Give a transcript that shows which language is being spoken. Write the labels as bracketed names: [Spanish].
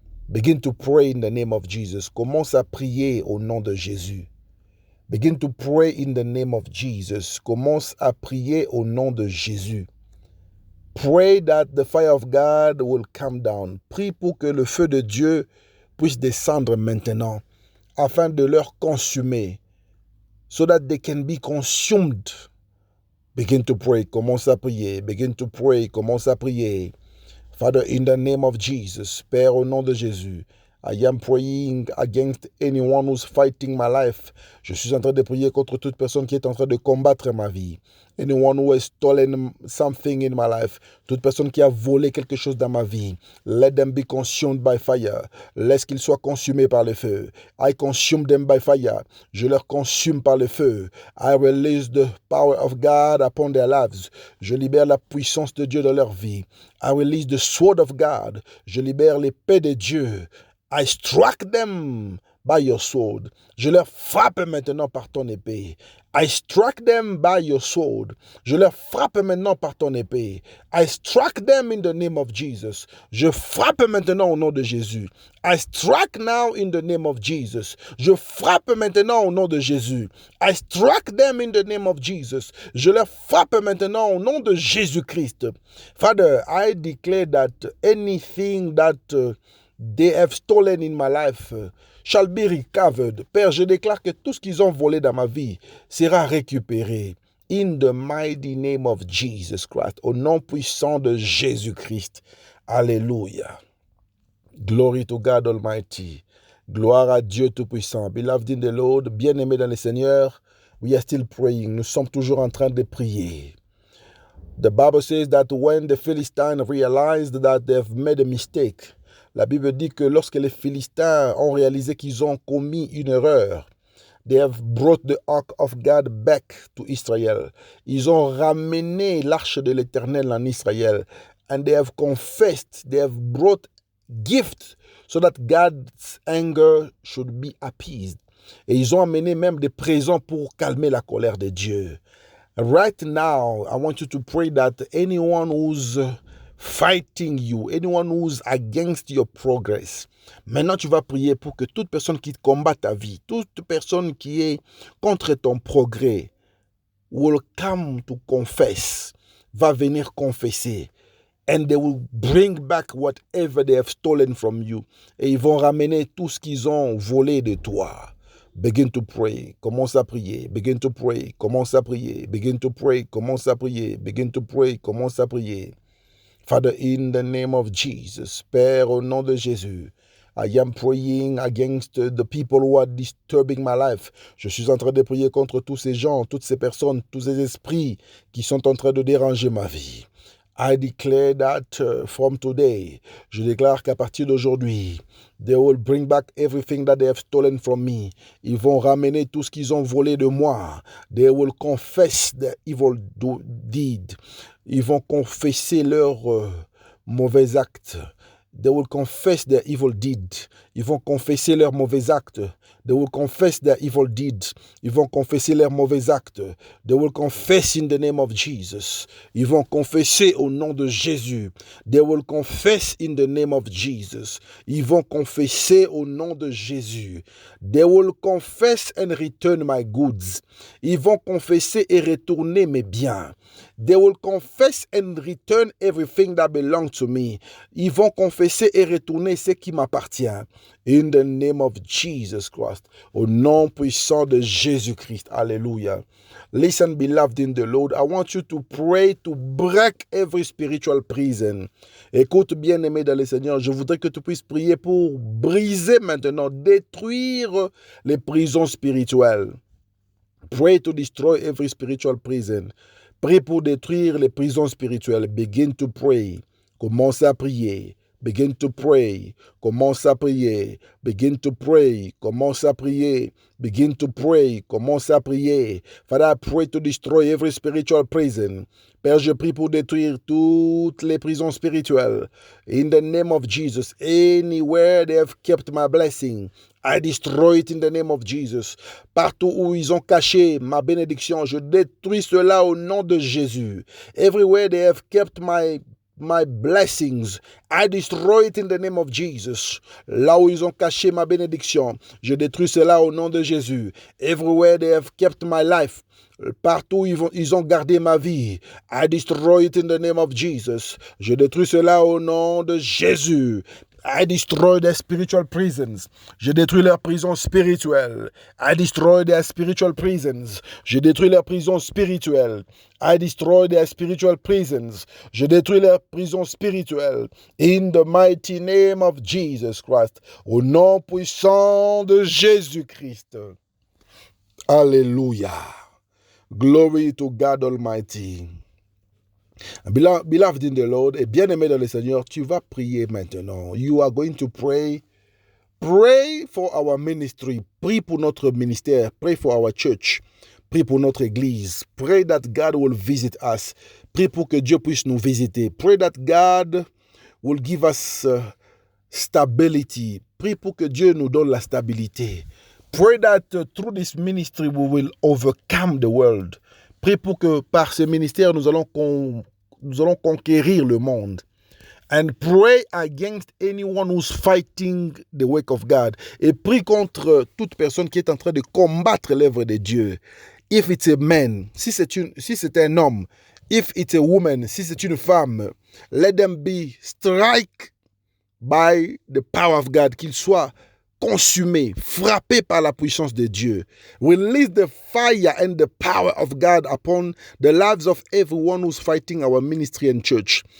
[English] Begin to pray in the name of Jesus. [French] Commence à prier au nom de Jésus. [English] Begin to pray in the name of Jesus. [French] Commence à prier au nom de Jésus. [English] Pray that the fire of God will come down. [French] Prie pour que le feu de Dieu puisse descendre maintenant afin de leur consumer, [English] so that they can be consumed. Begin to pray. [French] Commence à prier. [English] Begin to pray. Commence à prier. Father, in the name of Jesus, [French] Père, au nom de Jésus, [English] I am praying against anyone who's fighting my life. [French] Je suis en train de prier contre toute personne qui est en train de combattre ma vie. [English] Anyone who has stolen something in my life. [French] Toute personne qui a volé quelque chose dans ma vie. [English] Let them be consumed by fire. [French] Laisse qu'ils soient consumés par le feu. [English] I consume them by fire. [French] Je leur consume par le feu. [English] I release the power of God upon their lives. [French] Je libère la puissance de Dieu dans leur vie. [English] I release the sword of God. [French] Je libère l'épée de Dieu. [English] I struck them by your sword. [French] Je leur frappe maintenant par ton épée. [English] I struck them by your sword. [French] Je leur frappe maintenant par ton épée. [English] I struck them in the name of Jesus. [French] Je frappe maintenant au nom de Jésus. [English] I struck now in the name of Jesus. [French] Je frappe maintenant au nom de Jésus. [English] I struck them in the name of Jesus. [French] Je leur frappe maintenant au nom de Jésus-Christ. [English] Father, I declare that anything that they have stolen in my life shall be recovered. [French] Père, je déclare que tout ce qu'ils ont volé dans ma vie sera récupéré. [English] In the mighty name of Jesus Christ, [French] au nom puissant de Jésus-Christ. [English] Alléluia. Glory to God Almighty. [French] Gloire à Dieu Tout-Puissant. [English] Beloved in the Lord, [French] bien-aimés dans le Seigneur, [English] we are still praying. [French] Nous sommes toujours en train de prier. [English] The Bible says that when the Philistines realized that they've made a mistake, [French] la Bible dit que lorsque les Philistins ont réalisé qu'ils ont commis une erreur, [English] they have brought the ark of God back to Israel. [French] Ils ont ramené l'arche de l'Éternel en Israël. [English] And they have confessed, they have brought gifts so that God's anger should be appeased. [French] Et ils ont amené même des présents pour calmer la colère de Dieu. [English] Right now, I want you to pray that anyone who's fighting you, anyone who's against your progress, [French] maintenant tu vas prier pour que toute personne qui combat ta vie, toute personne qui est contre ton progrès, [English] will come to confess, [French] va venir confesser. [English] And they will bring back whatever they have stolen from you. [French] Et ils vont ramener tout ce qu'ils ont volé de toi. [English] Begin to pray. [French] Commence à prier. [English] Begin to pray. Commence à prier. Begin to pray. Commence à prier. Begin to pray. Commence à prier. Father, in the name of Jesus, [French] Père, au nom de Jésus, [English] I am praying against the people who are disturbing my life. [French] Je suis en train de prier contre tous ces gens, toutes ces personnes, tous ces esprits qui sont en train de déranger ma vie. [English] I declare that from today, [French] je déclare qu'à partir d'aujourd'hui, [English] they will bring back everything that they have stolen from me. [French] Ils vont ramener tout ce qu'ils ont volé de moi. [English] They will confess their evil deed. [French] Ils vont confesser leurs mauvais actes. [English] They will confess their evil deed. [French] Ils vont confesser leurs mauvais actes. [English] They will confess their evil deeds. [French] Ils vont confesser leurs mauvais actes. [English] They will confess in the name of Jesus. [French] Ils vont confesser au nom de Jésus. [English] They will confess in the name of Jesus. [French] Ils vont confesser au nom de Jésus. [English] They will confess and return my goods. [French] Ils vont confesser et retourner mes biens. [English] They will confess and return everything that belongs to me. [French] Ils vont confesser et retourner ce qui m'appartient. [English] In the name of Jesus Christ. [French] Au nom puissant de Jésus-Christ. Alléluia. [English] Listen, beloved in the Lord, I want you to pray to break every spiritual prison. [French] Écoute, bien-aimé dans le Seigneur, je voudrais que tu puisses prier pour briser maintenant, détruire les prisons spirituelles. [English] Pray to destroy every spiritual prison. [French] Prie pour détruire les prisons spirituelles. [English] Begin to pray. [French] Commence à prier. [English] Begin to pray. [French] Commence à prier. [English] Begin to pray. [French] Commence à prier. [English] Begin to pray. [French] Commence à prier. [English] Father, I pray to destroy every spiritual prison. [French] Père, je prie pour détruire toutes les prisons spirituelles. [English] In the name of Jesus, anywhere they have kept my blessing, I destroy it in the name of Jesus. [French] Partout où ils ont caché ma bénédiction, je détruis cela au nom de Jésus. [English] Everywhere they have kept my blessings, I destroy it in the name of Jesus. [French] Là où ils ont caché ma bénédiction, je détruis cela au nom de Jésus. [English] Everywhere they have kept my life, [French] partout où ils ont gardé ma vie, [English] I destroy it in the name of Jesus. [French] Je détruis cela au nom de Jésus. [English] I destroy their spiritual prisons. [French] Je détruis leurs prisons spirituelles. [English] I destroy their spiritual prisons. [French] Je détruis leurs prisons spirituelles. [English] I destroy their spiritual prisons. [French] Je détruis leurs prisons spirituelles. [English] In the mighty name of Jesus Christ. [French] Au nom puissant de Jésus-Christ. Alléluia. [English] Glory to God Almighty. Beloved in the Lord, [French] et bien-aimé dans le Seigneur, tu vas prier maintenant. [English] You are going to pray. Pray for our ministry. [French] Prie pour notre ministère. [English] Pray for our church. [French] Prie pour notre église. [English] Pray that God will visit us. [French] Prie pour que Dieu puisse nous visiter. [English] Pray that God will give us stability. [French] Prie pour que Dieu nous donne la stabilité. [English] Pray that through this ministry we will overcome the world. [French] Prie pour que par ce ministère, nous allons conquérir le monde. [English] And pray against anyone who's fighting the work of God. [French] Et prie contre toute personne qui est en train de combattre l'œuvre de Dieu. [English] If it's a man, [French] si c'est un homme. [English] If it's a woman, [French] si c'est une femme. [English] Let them be strike by the power of God, [French] qu'il soit consumé, frappé par la puissance de Dieu. [English] Release the fire and the power of God upon the lives of everyone who's fighting our ministry and church.